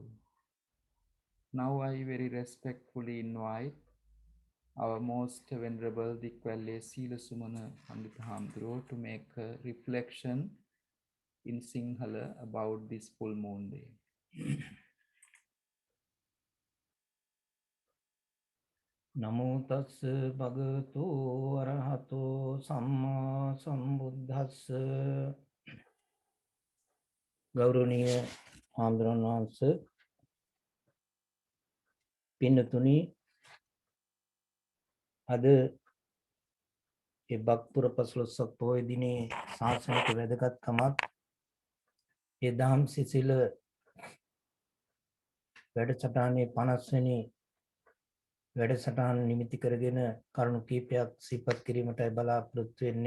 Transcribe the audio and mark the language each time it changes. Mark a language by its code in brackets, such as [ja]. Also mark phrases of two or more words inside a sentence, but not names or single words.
[en] Now I very respectfully invite our most venerable Dickwelle Seelasumana to make a reflection in Sinhala about this full moon day. [pi] Namo tassa bhagavato arahato samma sambuddhassa. [si] ගෞරවනීය ආම්දුරන් වහන්සේ පින්නතුනි අද ඒ බක්පුර පසළොස්වක පොහොය දිනේ ශාසනික වැදගත්කමත් ඒ දහම් සිසිල වැඩසටහනේ 50 වෙනි වැඩසටහන නිමිති කරගෙන කරුණු කීපයක් සිහිපත් කිරීමටයි බලාපොරොත්තු වෙන්නේ.